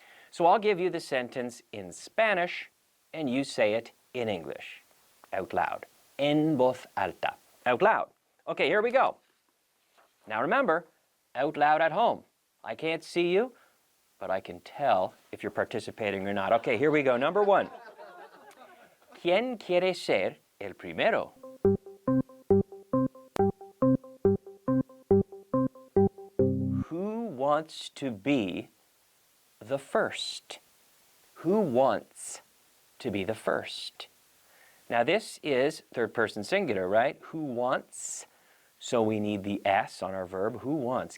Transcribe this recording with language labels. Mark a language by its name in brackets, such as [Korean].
[English] So I'll give you the sentence in Spanish, and you say it in English, out loud. [Spanish] En voz alta, [English] out loud. Okay, here we go. Now remember, out loud at home. I can't see you, but I can tell if you're participating or not. Okay, here we go. Number one. [Spanish] ¿Quién quiere ser el primero? [English] Who wants to be the first? Who wants to be the first? Now this is third person singular, right? Who wants? So we need the S on our verb. Who wants?